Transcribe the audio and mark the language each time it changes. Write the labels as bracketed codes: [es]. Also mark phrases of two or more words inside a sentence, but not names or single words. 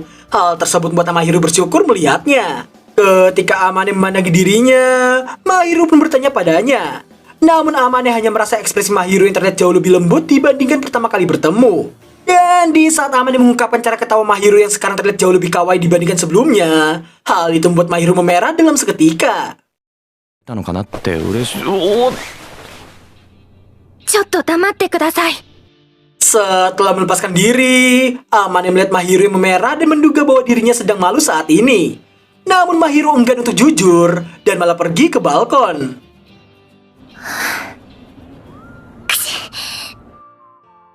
[id] Hal tersebut membuat Mahiru bersyukur melihatnya. Ketika Amane memandangi dirinya, Mahiru pun bertanya padanya. Namun Amane hanya merasa ekspresi Mahiru yang terlihat jauh lebih lembut dibandingkan pertama kali bertemu. Dan di saat Amane mengungkapkan cara ketawa Mahiru yang sekarang terlihat jauh lebih kawaii dibandingkan sebelumnya, hal itu membuat Mahiru memerah dalam seketika. [ja] たのかなって嬉しい。おお。ちょっと黙ってください。 [id] Setelah melepaskan diri, Amane melihat Mahiru yang memerah dan menduga bahwa dirinya sedang malu saat ini. Namun Mahiru enggan untuk jujur dan malah pergi ke balkon.